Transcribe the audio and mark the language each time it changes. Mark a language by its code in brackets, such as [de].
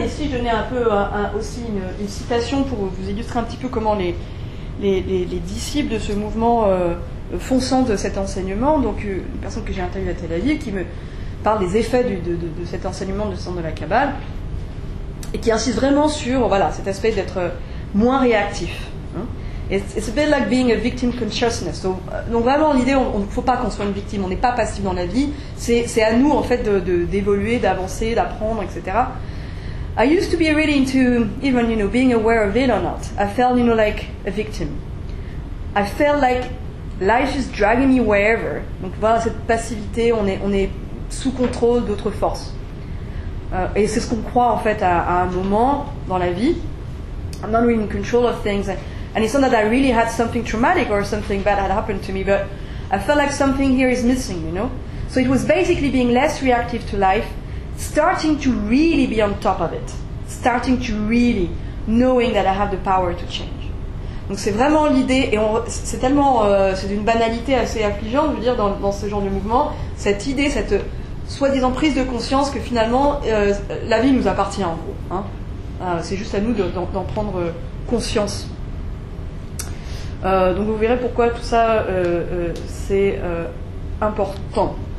[fr] Et ici, je donnais un peu aussi une citation pour vous illustrer un petit peu comment les disciples de ce mouvement font sens de cet enseignement. Donc une personne que j'ai interviewée à Tel Aviv qui me parle des effets de cet enseignement du centre de la Kabbale et qui insiste vraiment sur cet aspect d'être moins réactif. [en] It's a bit like being a victim consciousness. [fr] Donc vraiment, l'idée, il ne faut pas qu'on soit une victime. On n'est pas passif dans la vie. C'est à nous, en fait, d'évoluer, d'avancer, d'apprendre, etc. [en] I used to be really into even, you know, being aware of it or not. I felt, you know, like a victim. I felt like life is dragging me wherever. [fr] Donc voilà cette passivité, on est sous contrôle d'autres forces. Et c'est ce qu'on croit en fait à un moment dans la vie. [en] I'm not really in control of things. And it's not that I really had something traumatic or something bad had happened to me, but I felt like something here is missing, you know? So it was basically being less reactive to life, starting to really be on top of it, starting to really knowing that I have the power to change. [fr] Donc c'est vraiment l'idée, et c'est tellement, c'est d'une banalité assez affligeante, je veux dire, dans ce genre de mouvement, cette idée, cette soi-disant prise de conscience que finalement, la vie nous appartient en gros. Hein. C'est juste à nous d'en prendre conscience. Donc vous verrez pourquoi tout ça, c'est important.